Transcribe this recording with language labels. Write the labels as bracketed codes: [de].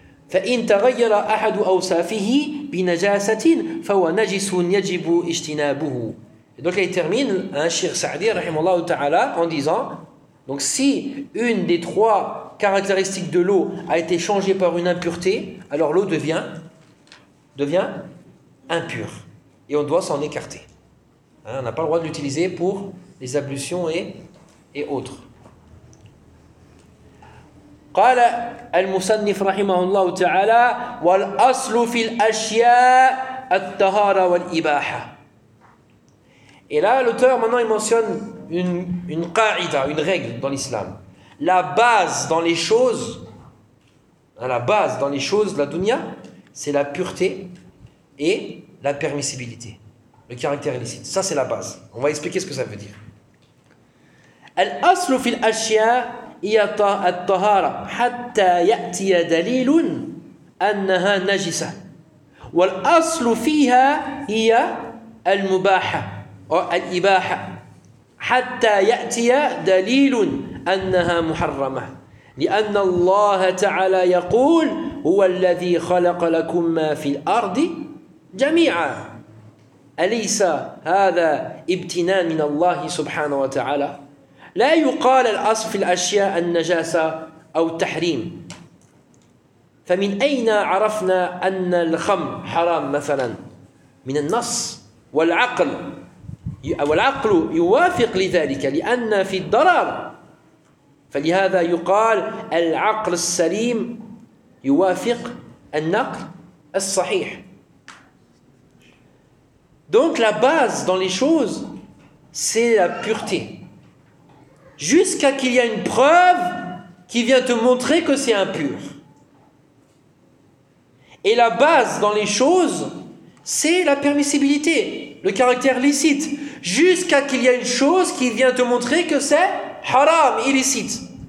[ar] فإن تغير أحد أوصافه بنجاسة فهو نجس يجب اجتنابه. [fr] Et donc là, il termine, hein, Cheikh Saadi, rahimallahu ta'ala, en disant, donc si une des trois caractéristiques de l'eau a été changée par une impureté, alors l'eau devient impure. Et on doit s'en écarter. Hein, on n'a pas le droit de l'utiliser pour les ablutions et autres. [ar] قال المصنف رحمه الله تعالى والأصل في الأشياء الطهارة والإباحة. [fr] Et là l'auteur maintenant il mentionne une qaïda, une règle dans l'islam. La base dans les choses, la base dans les choses de la dunya, c'est la pureté et la permissibilité, le caractère illicite. Ça c'est la base. On va expliquer ce que ça veut dire. [ar] الأصل في الأشياء هي الطهارة حتى يأتي دليل أنها نجسة والأصل فيها هي المباحة أو الإباحة حتى يأتي دليل أنها محرمة لأن الله تعالى يقول هو الذي خلق لكم ما في الأرض جميعا أليس هذا ابتنان من الله سبحانه وتعالى. لا يقال الأصل في الأشياء النجاسة أو التحريم فمن أين عرفنا أن الخمر حرام مثلا من النص والعقل والعقل يوافق لذلك لأن في الضرر فلهذا يقال العقل السليم يوافق النقل الصحيح. [fr] Donc la base dans les choses c'est la pureté jusqu'à qu'il y a une preuve qui vient te montrer que c'est impur. Et la base dans les choses, c'est la permissibilité, le caractère licite, jusqu'à qu'il y a une chose qui vient te montrer que c'est haram, illicite.